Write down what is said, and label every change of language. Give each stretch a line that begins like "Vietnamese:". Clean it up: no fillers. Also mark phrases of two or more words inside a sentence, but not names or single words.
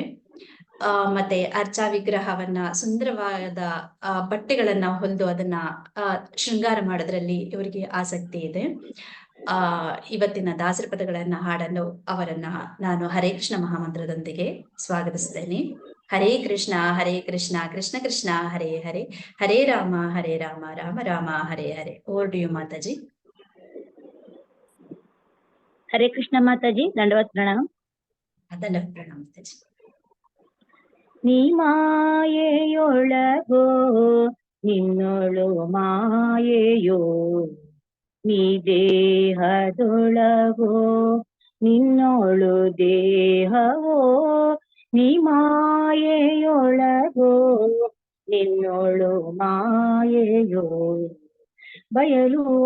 Kannada: ಮತ್ತೆ ಅರ್ಚಾ ವಿಗ್ರಹವನ್ನ ಸುಂದರವಾದ ಬಟ್ಟೆಗಳನ್ನ ಹೊಲಿದು ಅದನ್ನ ಶೃಂಗಾರ ಮಾಡೋದ್ರಲ್ಲಿ ಇವರಿಗೆ ಆಸಕ್ತಿ ಇದೆ. ಇವತ್ತಿನ ದಾಸರ ಪದಗಳನ್ನ ಹಾಡಲು ಅವರನ್ನ ನಾನು ಹರೇ ಕೃಷ್ಣ ಮಹಾಮಂತ್ರದೊಂದಿಗೆ ಸ್ವಾಗತಿಸ್ತೇನೆ.
Sanskrit: ಹರೇ ಕೃಷ್ಣ ಕೃಷ್ಣ ಕೃಷ್ಣ ಹರೇ ಹರೇ, ಹರೇ ರಾಮ ರಾಮ ರಾಮ ಹರೇ ಹರೇ.
English: over to you ಮಾತಾಜಿ.
Kannada: ಹರೇ ಕೃಷ್ಣ ಮಾತಾಜಿ, ದಂಡವತ್ ಪ್ರಣಾಮ. ದಂಡವತ್ ಪ್ರಣಾಮ ಮಾತಾಜಿ. ನೀ ಮಾಯೆಯೊಳಗೋ ನಿನ್ನೊಳು ಮಾಯೆಯೋ, ನೀ ದೇಹದೊಳಗೋ ನಿನ್ನೊಳು ದೇಹವೋ, ನೀ ಮಾಯೆಯೊಳಗೋ ನಿನ್ನೊಳು ಮಾಯೆಯೋ, ಬಯಲು